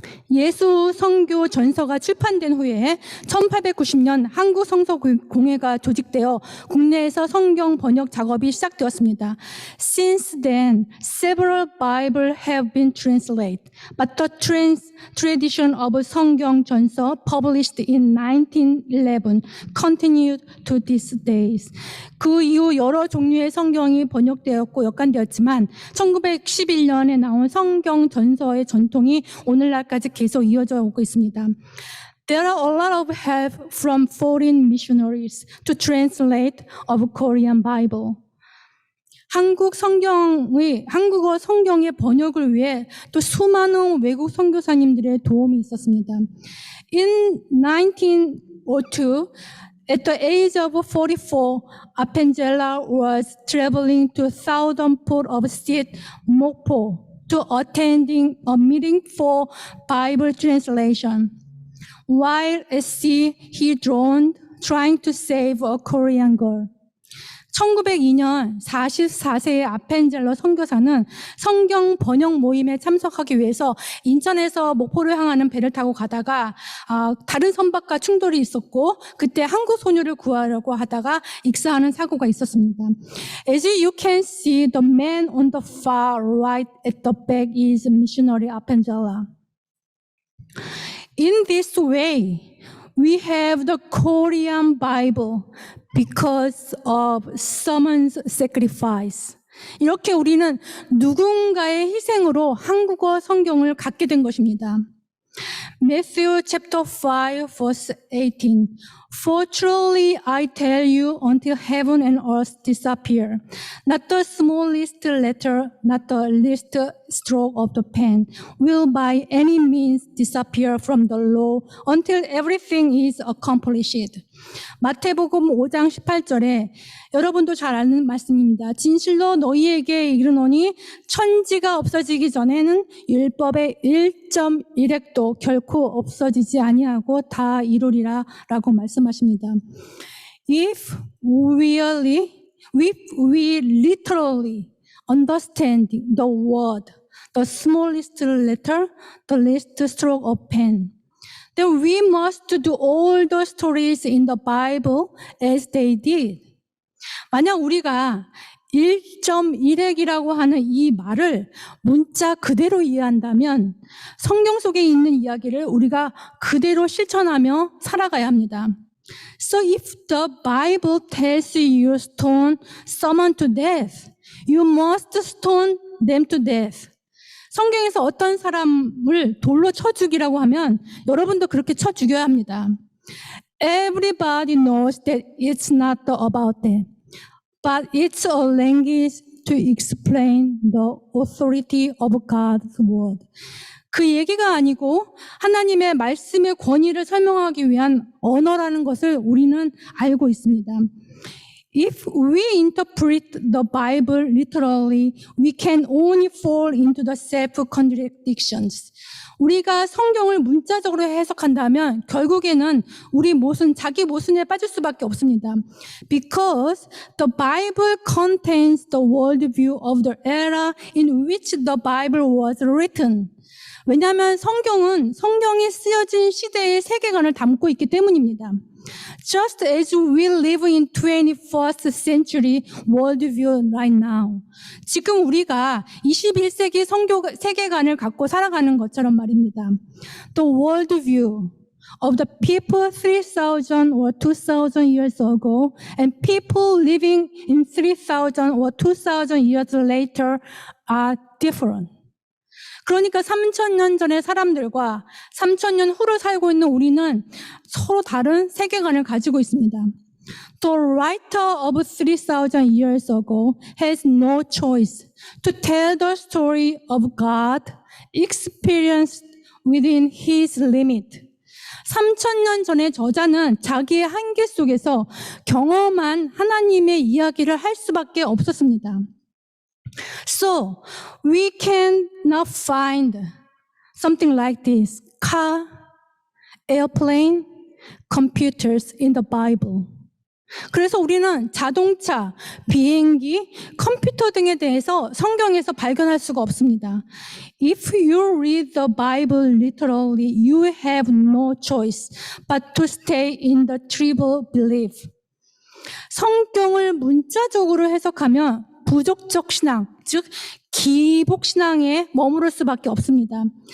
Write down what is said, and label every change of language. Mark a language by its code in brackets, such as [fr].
[ko] 예수 선교 전서가 출판된 후에 1890년 한국 성서공회가 조직되어 국내에서 성경 번역 작업이 시작되었습니다. [en] Since then, several Bibles have been translated, but the tradition of 성경 전서 published in 1911 continued to these days. [ko] 그 이후 여러 종류의 성경이 번역되었고 역간되었지만 1911년에 나온 성경 전서의 전통이 오늘날까지 계속 이어져 오고 있습니다. [en] There are a lot of help from foreign missionaries to translate of Korean Bible. [ko] 한국어 성경의 번역을 위해 또 수많은 외국 선교사님들의 도움이 있었습니다. [en] In 1902, At the age of 44, Apengela was traveling to southern port of state Mokpo to attending a meeting for Bible translation. While at sea, he drowned trying to save a Korean girl. [ko] 1902년 44세의 아펜젤러 선교사는 성경 번역 모임에 참석하기 위해서 인천에서 목포를 향하는 배를 타고 가다가 다른 선박과 충돌이 있었고 그때 한국 소녀를 구하려고 하다가 익사하는 사고가 있었습니다. [en] As you can see, the man on the far right at the back is missionary Apengela. In this way, we have the Korean Bible because of someone's sacrifice. [ko] 이렇게 우리는 누군가의 희생으로 한국어 성경을 갖게 된 것입니다. [en] Matthew chapter 5 verse 18. For truly I tell you, until heaven and earth disappear, not the smallest letter, not the least stroke of the pen will by any means disappear from the law until everything is accomplished. [ko] 마태복음 5장 18절에 여러분도 잘 아는 말씀입니다. 진실로 너희에게 이르노니 천지가 없어지기 전에는 율법의 1.1획도 결코 없어지지 아니하고 다 이루리라 라고 말씀하십니다. [en] If we literally understand the word, the smallest letter, the least stroke of pen, then we must do all the stories in the Bible as they did. [ko] 만약 우리가 1.1획이라고 하는 이 말을 문자 그대로 이해한다면 성경 속에 있는 이야기를 우리가 그대로 실천하며 살아가야 합니다. [en] So if the Bible tells you stone someone to death, you must stone them to death. [ko] 성경에서 어떤 사람을 돌로 쳐 죽이라고 하면 여러분도 그렇게 쳐 죽여야 합니다. [en] Everybody knows that it's not about that, but it's a language to explain the authority of God's word. [ko] 그 얘기가 아니고 하나님의 말씀의 권위를 설명하기 위한 언어라는 것을 우리는 알고 있습니다. [en] If we interpret the Bible literally, we can only fall into the self-contradictions. [ko] 우리가 성경을 문자적으로 해석한다면 결국에는 우리 자기 모순에 빠질 수밖에 없습니다. [en] Because the Bible contains the worldview of the era in which the Bible was written. [ko] 왜냐하면 성경이 쓰여진 시대의 세계관을 담고 있기 때문입니다. [en] Just as we live in 21st century worldview right now. [ko] 지금 우리가 21세기 세계관을 갖고 살아가는 것처럼 말입니다. [en] The worldview of the people 3,000 or 2,000 years ago and people living in 3,000 or 2,000 years later are different. [ko] 그러니까 3,000년 전의 사람들과 3,000년 후를 살고 있는 우리는 서로 다른 세계관을 가지고 있습니다. [en] The writer of 3,000 years ago has no choice to tell the story of God experienced within his limit. [ko] 3,000년 전의 저자는 자기의 한계 속에서 경험한 하나님의 이야기를 할 수밖에 없었습니다. [en] So, we cannot find something like this, car, airplane, computers in the Bible. [ko] 그래서 우리는 자동차, 비행기, 컴퓨터 등에 대해서 성경에서 발견할 수가 없습니다. [en] If you read the Bible literally, you have no choice but to stay in the tribal belief. [ko] 성경을 문자적으로 해석하면 부족적 신앙, 즉 기복 신앙에 머무를 수밖에 없습니다.